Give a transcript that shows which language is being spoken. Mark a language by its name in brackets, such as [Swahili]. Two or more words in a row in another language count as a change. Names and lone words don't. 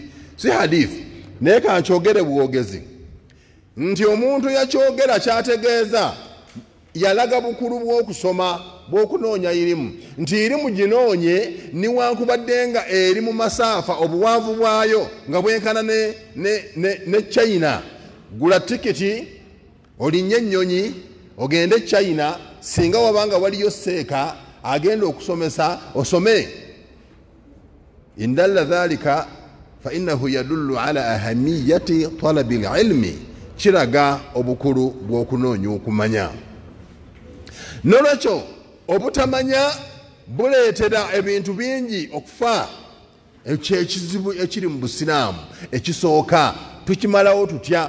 [Ganda] Si hadithi, naye kankyogere bwogezi nti omuntu yakyogera kyategeeza yalaga bukulu bw'okusoma bw'okunoonya irimu, nti irimu ginoonye niwankubadde nga eri mu masaafa obuwanvu bwayo nga bwenkana ne China. Gula tikiti olinnye ennyonyi ogende China, singa wabanga waliyo seeka agenda okusomesa osome. [Arabic] إن ذلك فإنه يدل على أهمية طلب العلم, [Ganda] kiraga obukulu bw'okunoonya okumanya. Nolwekyo obutamanya buleetera ebintu bingi okufa. Ekyo ekizibu ekiri mu Busiraamu ekisooka tukimalawo tutya?